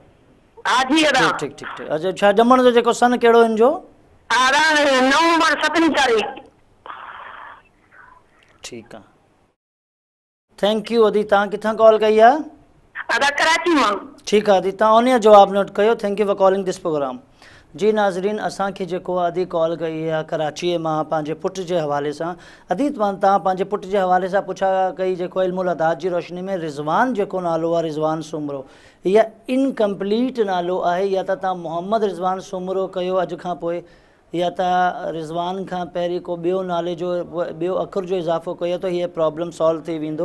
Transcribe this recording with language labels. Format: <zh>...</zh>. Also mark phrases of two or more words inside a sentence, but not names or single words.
<sd>हा जी अदा। ठीकु ठीकु ठीकु। अच्छा छा ॼमण जो जेको सन कहिड़ो हिन जो? नवंबर 7 तारीख़। ठीकु आहे,</sd> <en>thank you</en> <sd>अदी। तव्हां किथां कॉल कई आहे? अदा कराची मां। ठीकु आहे अदी, तव्हां उन जो जवाबु नोट कयो।</sd> <en>thank you for calling this program.</en> <sd>जी नाज़रीन असांखे जेको आहे अदी कॉल कई आहे कराचीअ मां पंहिंजे पुट जे हवाले सां। अदी तव्हां पंहिंजे पुट जे हवाले सां पुछा कई जेको इल्मुल आदात जी रोशनी में रिज़वान जेको नालो आहे रिज़वान सुमरो, इहा इनकम्पलीट नालो आहे, या त तव्हां मोहम्मद रिज़वान सुमरो कयो अॼु खां पोइ, या त रिज़वान खां पहिरीं को ॿियो नाले जो ॿियो अखर जो इज़ाफ़ो कयो त हीअ</sd> <en>problem solve</en> <sd>थी वेंदो।</sd>